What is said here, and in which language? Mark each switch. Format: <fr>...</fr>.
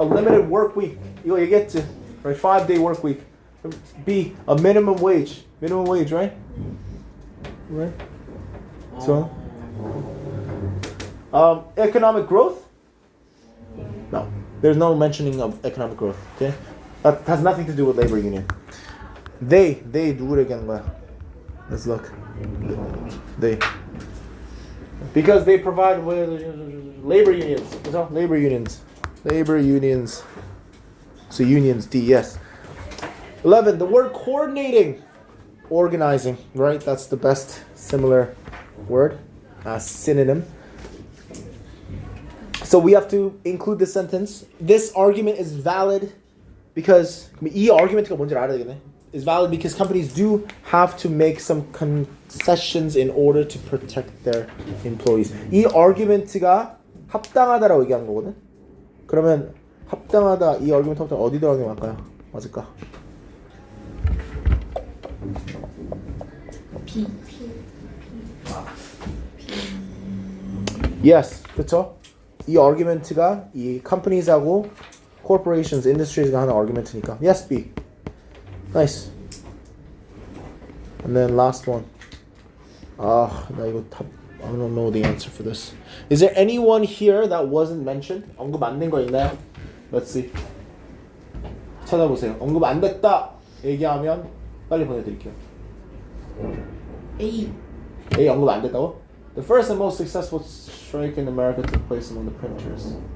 <en>A limited work week.</en> <ko>이거 얘기했지.</ko> <en>Right? 5-day work week. B. A minimum wage. Minimum wage, right? Right? So economic growth? No. There's no mentioning of economic growth. Okay? That has nothing to do with labor union. They</en> <ko>누구를 얘기하는 거야?</ko> <en>Let's look. They. Because they provide labor unions.</en> <ko>그죠?</ko> <en>Labor unions. Labor unions. So unions, D, yes. 11. The word coordinating. Organizing, right? That's the best similar word. Synonym. So we have to include this sentence. This argument is valid because</en> <ko>이 argument가 뭔지 알아야 되겠네.</ko> <en>Is valid because companies do have to make some concessions in order to protect their employees.</en> <ko>이 argument가 합당하다라고 얘기한 거거든. 그러면 합당하다 이 argument부터 어디 들어가는 게 맞을까요? 맞을까?</ko> <en>B. Yes,</en> <ko>그렇죠? 이 argument가 이 companies하고 corporations, industries가 하는 argument니까.</ko> <en>Yes, B. Nice. And then last one.</en> <ko>나 이거 답</ko> <en>I don't know the answer for this. Is there anyone here that wasn't mentioned?</en> <ko>언급 안 된 거 있나요?</ko> <en>Let's see.</en> <ko>찾아보세요. 언급 안 됐다 얘기하면 빨리 보내드릴게요.</ko> <en>A.</en> <ko>A 언급 안 됐다고?</ko> <en>The first and most successful strike in America took place among the printers.</en>